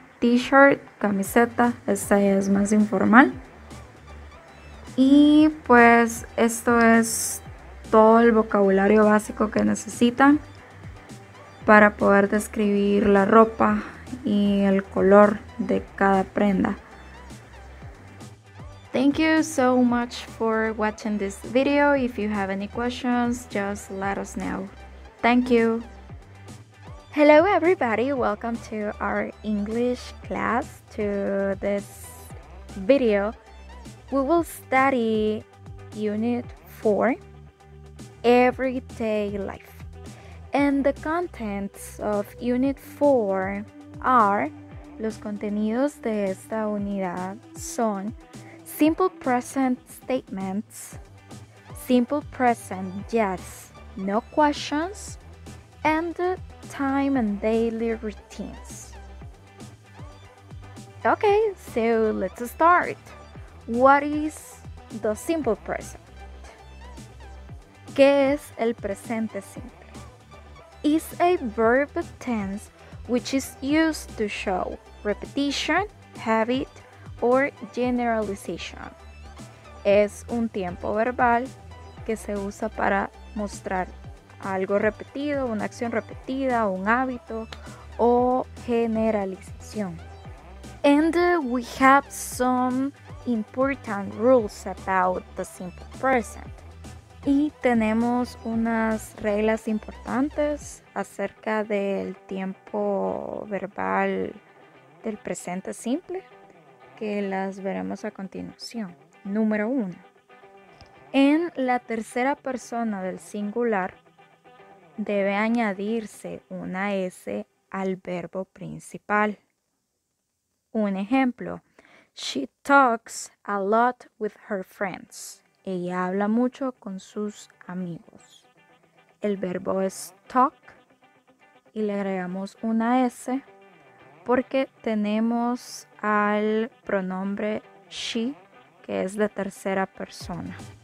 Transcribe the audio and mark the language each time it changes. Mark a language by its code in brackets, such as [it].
[es] T-shirt, camiseta, esta es más informal. Y pues esto es todo el vocabulario básico que necesitan para poder describir la ropa y el color de cada prenda. [en] Thank you so much for watching this video. If you have any questions, just let us know. Thank you. Hello everybody, welcome to our English class. To this video, we will study Unit 4, Everyday Life. And the contents of Unit 4 are, [es] los contenidos de esta unidad son [en] simple present statements, simple present yes, no questions, and time and daily routines. Okay, so let's start. What is the simple present? [es] ¿Qué es el presente simple? [en] Is a verb tense which is used to show repetition, habit, or generalization. [es] Es un tiempo verbal que se usa para mostrar algo repetido, una acción repetida, un hábito o generalización. [en] And we have some important rules about the simple present. [es] Y tenemos unas reglas importantes acerca del tiempo verbal del presente simple que las veremos a continuación. Número 1. En la tercera persona del singular debe añadirse una S al verbo principal. Un ejemplo, [en] she talks a lot with her friends. [es] Ella habla mucho con sus amigos. El verbo es talk y le agregamos una S porque tenemos al pronombre she, que es de tercera persona.